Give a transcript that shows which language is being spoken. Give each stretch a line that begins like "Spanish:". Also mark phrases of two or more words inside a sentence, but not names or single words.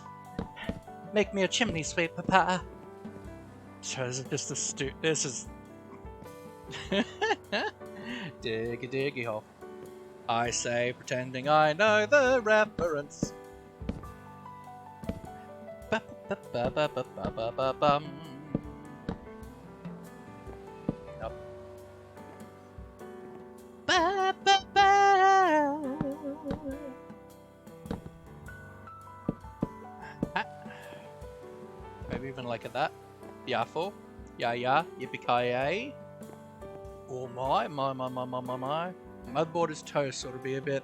English: Make me a chimney sweep, Papa. So this is just a this is... Diggy diggy hole. I say, pretending I know the reference. Ba-ba-ba-ba-ba-ba-bum. Yep. Ba-ba-ba. Ah. Maybe even like that. Yafo. Yeah, yippee-ki-yay. Oh my. Mudboard is toast, so it'll be a bit.